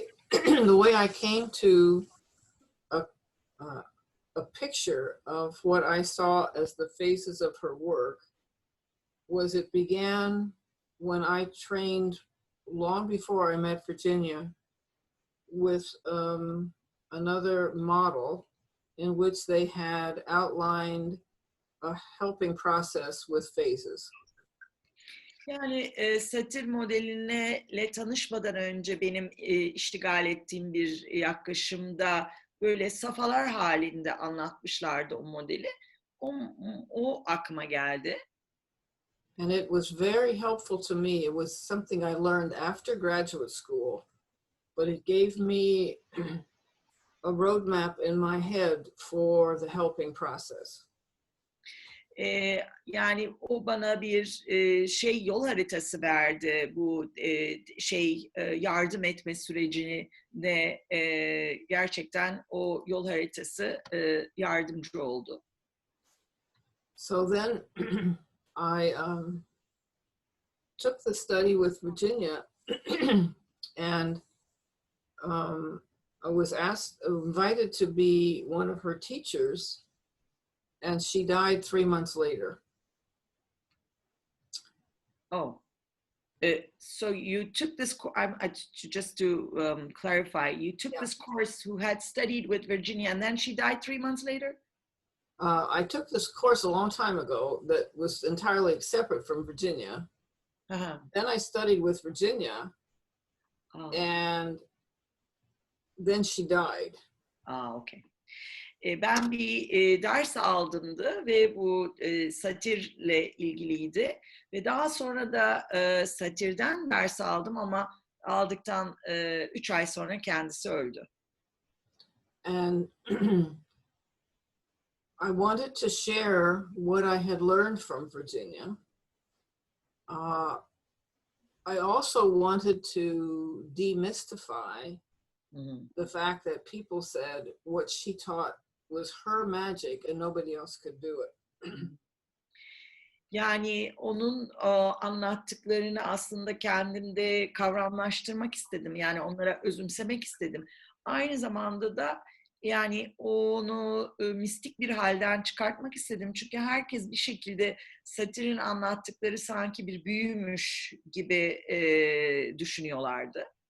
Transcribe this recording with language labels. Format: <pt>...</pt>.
<en>the way I came to a, a picture of what I saw as the phases of her work was it began when I trained long before I met Virginia with another model in which they had outlined a helping process with phases.</en> <tr>Yani satir modeline tanışmadan önce benim iştigal ettiğim bir yaklaşımda böyle safhalar halinde anlatmışlardı o modeli. O aklıma geldi.</tr> <en>And it was very helpful to me. It was something I learned after graduate school, but it gave me a roadmap in my head for the helping process.</en> <tr>Yani o bana bir yol haritası verdi bu yardım etme sürecini de gerçekten o yol haritası yardımcı oldu.</tr> <en>So then I took the study with Virginia and I was invited to be one of her teachers, and she died 3 months later. Oh, so you took this just to clarify, you took this course who had studied with Virginia and then she died 3 months later? I took this course a long time ago that was entirely separate from Virginia. Uh-huh. Then I studied with Virginia, and then she died. Okay.</en> <tr>Ben bir ders aldımdı ve bu satirle ilgiliydi ve daha sonra da satirden ders aldım ama aldıktan 3 ay sonra kendisi öldü.</tr> <en>And I wanted to share what I had learned from Virginia. I also wanted to demystify the fact that people said what she taught was her magic and nobody else could do it.</en> <tr>Yani onun anlattıklarını aslında kendimde kavramlaştırmak istedim. Yani onlara özümsemek istedim. Aynı zamanda da yani onu mistik bir halden çıkartmak istedim. Çünkü herkes bir şekilde satirin anlattıkları sanki bir büyümüş gibi düşünüyorlardı.</tr>